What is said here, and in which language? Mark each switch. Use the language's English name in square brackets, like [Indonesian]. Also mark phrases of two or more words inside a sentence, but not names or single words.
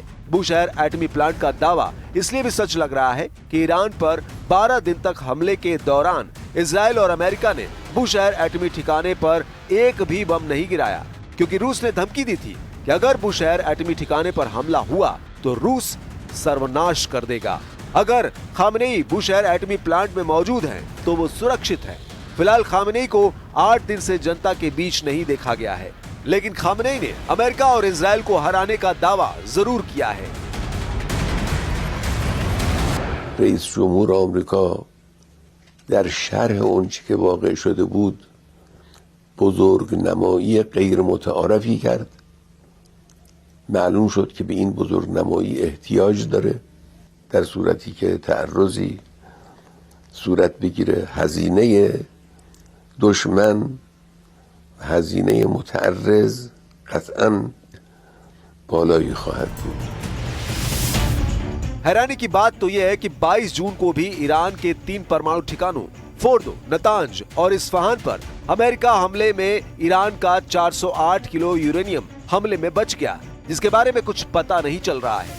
[Hindi] बुशहर एटमी प्लांट का दावा इसलिए भी सच लग रहा है कि ईरान पर 12 दिन तक हमले के दौरान इजराइल और अमेरिका ने बुशहर एटमी ठिकाने पर एक भी बम नहीं गिराया, क्योंकि रूस ने धमकी दी थी कि अगर बुशहर एटमी ठिकाने पर हमला हुआ तो रूस सर्वनाश कर देगा। अगर खामेनेई बुशहर एटमी प्लांट में मौजूद हैं तो वो सुरक्षित है। फिलहाल खामेनेई को 8 दिन से जनता के बीच नहीं देखा गया है, लेकिन खामेनेई ने अमेरिका और इजराइल को हराने का दावा जरूर किया है। [Persian] رئیس جمهور آمریکا در شرح اونچه که واقع شده بود بزرگ نمایی غیر متعارفی کرد. معلوم شد که به این بزرگ نمایی احتیاج داره در صورتی که تعرضی صورت بگیره. هزینه دشمن هزینه متعرض قطعاً بالایی خواهد بود. [Hindi] हैरानी की बात तो यह है कि 22 जून को भी ईरान के 3 परमाणु ठिकानों फोर्डो, नतांज और इस्फहान पर अमेरिका हमले में ईरान का 408 किलो यूरेनियम हमले में बच गया, जिसके बारे में कुछ पता नहीं चल रहा है।